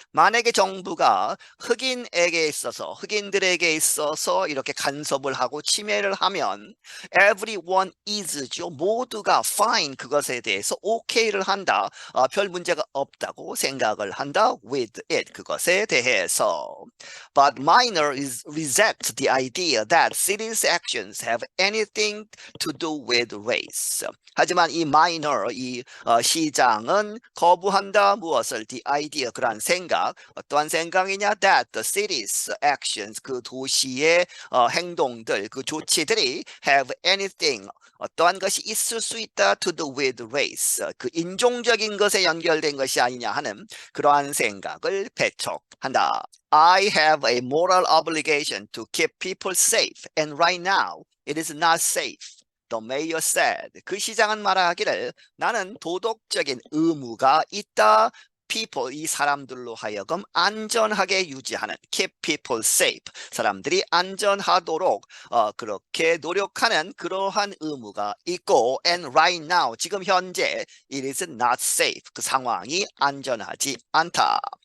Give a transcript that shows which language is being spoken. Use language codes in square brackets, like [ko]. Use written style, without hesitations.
[ko] 만약에 정부가 흑인에게 있어서 흑인들에게 있어서 이렇게 간섭을 하고 침해를 하면 [en] everyone is [ko] 죠. 모두가 [en] fine [ko] 그것에 대해서 okay를 한다. 별 문제가 없다고 생각을 한다. [en] with it [ko] 그것에 대해서. [en] But minors reject the idea that city's actions have anything to do with race. [ko] 하지만 이 minor, 이 시장은 거부한다. 무엇을? [en] The idea, [ko] 그러한 생각. 어떠한 생각이냐? [en] That the city's actions, [ko] 그 도시의 행동들, 그 조치들이 [en] have anything, [ko] 어떠한 것이 있을 수 있다. [en] to do with race. [ko] 그 인종적인 것에 연결된 것이 아니냐 하는 그러한 생각을 배척한다. [en] I have a moral obligation to keep people safe, and right now it is not safe. The mayor said. [ko] 그 시장은 말하기를 나는 도덕적인 의무가 있다. [en] people [ko] 이 사람들로 하여금 안전하게 유지하는 [en] keep people safe [ko] 사람들이 안전하도록 그렇게 노력하는 그러한 의무가 있고 [en] and right now [ko] 지금 현재 [en] it is not safe [ko] 그 상황이 안전하지 않다.